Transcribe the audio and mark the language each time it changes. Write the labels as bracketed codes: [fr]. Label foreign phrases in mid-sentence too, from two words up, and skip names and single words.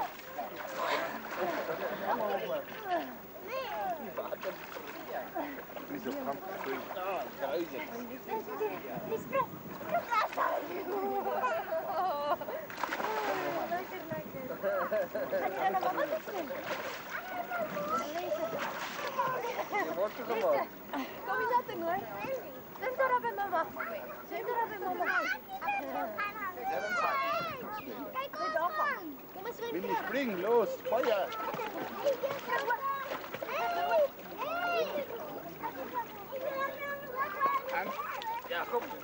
[de] Wieso kommt das schön? [nl] Kom eens uit de noord. Zwem daar bij mama. Kijk op. Kom eens zwemmen. [de] Will nicht springen, los, Feuer! [nl] Ja, kom.